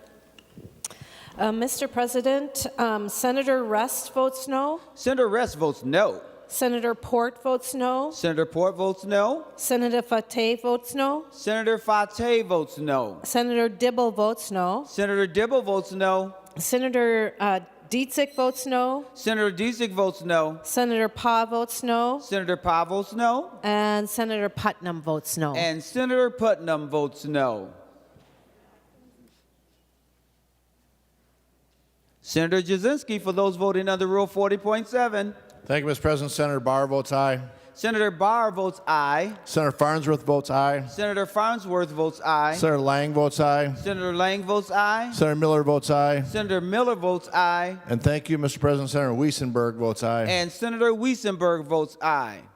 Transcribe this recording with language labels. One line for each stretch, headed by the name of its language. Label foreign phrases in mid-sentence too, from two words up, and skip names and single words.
English: Mr. President, Senator Rest votes no. Senator Rest votes no. Senator Port votes no. Senator Port votes no. Senator Fateh votes no. Senator Fateh votes no. Senator Dibble votes no. Senator Dibble votes no. Senator Dietzick votes no. Senator Dietzick votes no. Senator Pa votes no. Senator Pa votes no. And Senator Putnam votes no. And Senator Putnam votes no. Senator Jasinski, for those voting under Rule 40.7. Thank you, Mr. President. Senator Barr votes aye. Senator Barr votes aye. Senator Farnsworth votes aye. Senator Farnsworth votes aye. Senator Lang votes aye. Senator Lang votes aye. Senator Miller votes aye. Senator Miller votes aye. And thank you, Mr. President. Senator Wiesenberg votes aye. And Senator Wiesenberg votes aye.